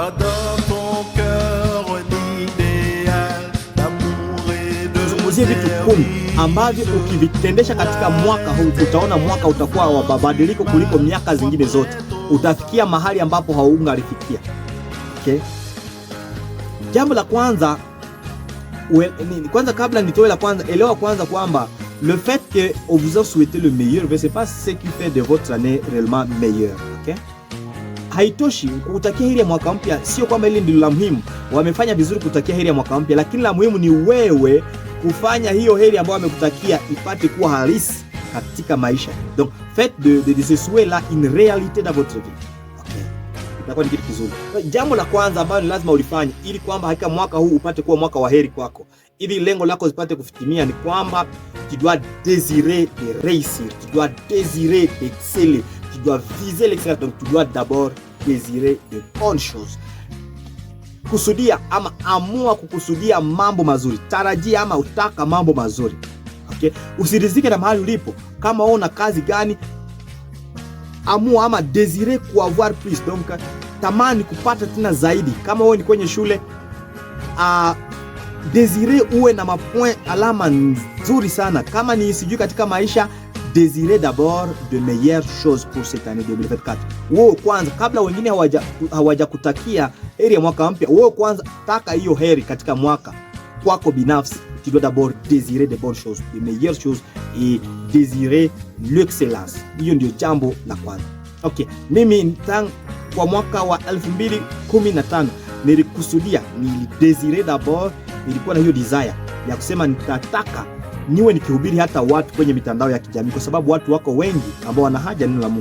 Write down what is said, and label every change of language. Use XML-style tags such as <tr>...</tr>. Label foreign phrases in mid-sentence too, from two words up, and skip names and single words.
<sw>Tuzungumzie vitu 10 ambavyo ukivitendesha katika mwaka huu utaona mwaka utakuwa wa mabadiliko kuliko miaka zingine zote. Utafikia mahali ambapo haungalifikia.</sw> <fr>Okay?</fr> <sw>Jambo la kwanza, kabla nitoe la kwanza, elewa kwanza kwamba</sw> <fr>le fait que on vous a souhaité le meilleur, c'est pas ce qui fait de votre année réellement meilleure. Okay?</fr> <sw>Haitoshi kutakia heri ya mwaka mpya, sio kwamba hili ndilo la muhimu. Wamefanya vizuri kutakia heri ya mwaka mpya, lakini la muhimu ni wewe kufanya hiyo heri ambayo wamekutakia ipate kuwa halisi katika maisha.</sw> <fr>Donc faites de ce souhait là une réalité dans votre vie.</fr> <sw>Okay? Itakuwa ni kitu kizuri. Jambo la kwanza ambalo lazima ulifanye ili kwamba hakika mwaka huu upate kuwa mwaka wa heri kwako, ili lengo lako zipate kufitimia, ni kwamba</sw> <fr>tu dois désirer de réussir, tu dois désirer d'exceller, tu dois viser l'excellence. Donc tu dois d'abord désirer de bonnes choses.</fr> <sw>Kusudia ama amua kukusudia mambo mazuri. Tarajia ama utaka mambo mazuri. Okay? Usirizike na mahali ulipo. Kama una kazi gani, amua ama</sw> <fr>désirer avoir</fr> <sw>plus. Donc tamani kupata tena zaidi. Kama wewe ni kwenye shule, désirer uwe na mapoint alama nzuri sana. Kama ni sijui katika maisha,</sw> <fr>désirer d'abord de meilleures choses pour cette année 2024.</fr> <sw>Wewe kwanza, kabla wengine hawajakutakia heri ya mwaka mpya, wewe kwanza taka hiyo heri katika mwaka kwako binafsi.</sw> <fr>Tu dois d'abord désirer de bonnes choses, de meilleures choses, et désirer l'excellence.</fr> <sw>Hiyo ndio jambo la kwanza. Okay, mimi kwa mwaka wa 2015 nilikusudia, nilidésire d'abord, nilikuwa na hiyo desire ya kusema nitataka niwe nikihubiri hata watu kwenye mitandao ya kijamii, kwa sababu watu wako wengi ambao wana haja neno la Mungu.</sw>